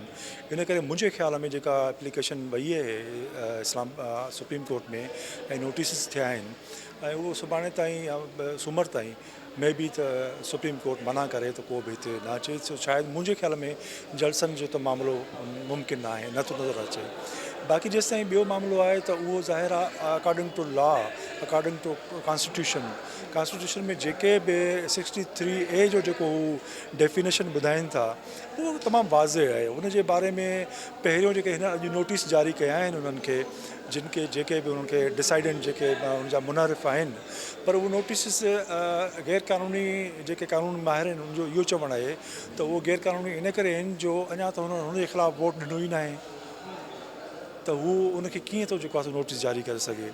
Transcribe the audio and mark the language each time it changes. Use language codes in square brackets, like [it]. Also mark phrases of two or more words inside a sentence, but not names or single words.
[sd] इन करे मुंहिंजे ख़्याल में जेका एप्लीकेशन वई आहे सुप्रीम कोर्ट में ऐं नोटिसिस थिया आहिनि ऐं उहो सुभाणे ताईं या सूमरु ताईं में बि त सुप्रीम कोर्ट मना करे त को बि हिते न अचे. शायदि मुंहिंजे ख़्याल में जलसनि जो त मामिलो मुमकिन न आहे, नथो नज़र अचे. बाक़ी जेसि ताईं ॿियो मामिलो आहे त उहो ज़ाहिर आहे [en] according to law, according to constitution [sd] में जेके बि 63A जो जेको हू डेफिनेशन ॿुधाइनि था उहो तमामु वाज़े आहे. उनजे बारे में पहिरियों जेके हिन अॼु नोटिस जारी कया आहिनि उन्हनि खे, जेके बि उन्हनि खे डिसाइडेंट जेके उनजा मुनारिफ़ आहिनि, पर उहो नोटिस गैर क़ानूनी जेके कानून माहिर आहिनि उनजो इहो चवणु आहे त उहो गैर क़ानूनी इन करे आहिनि जो अञा त हुनजे ख़िलाफ़ु वोट ॾिनो ई न आहे, त हू उनखे कीअं थो जेको आहे नोटिस जारी करे सघे.